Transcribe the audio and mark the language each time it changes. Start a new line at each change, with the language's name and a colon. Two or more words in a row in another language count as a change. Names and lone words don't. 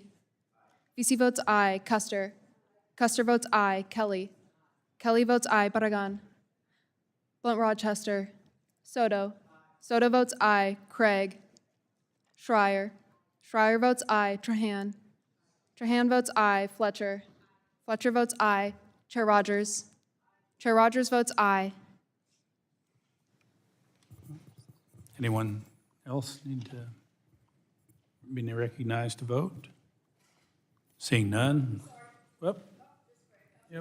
English: Vesey votes aye. Custer. Custer votes aye. Kelly. Kelly votes aye. Barragan. Blunt Rochester. Soto. Soto votes aye. Craig. Schreier. Schreier votes aye. Trahan. Trahan votes aye. Fletcher. Fletcher votes aye. Chair Rogers. Chair Rogers votes aye. Anyone else need to be recognized to vote? Seeing none? Well, yep.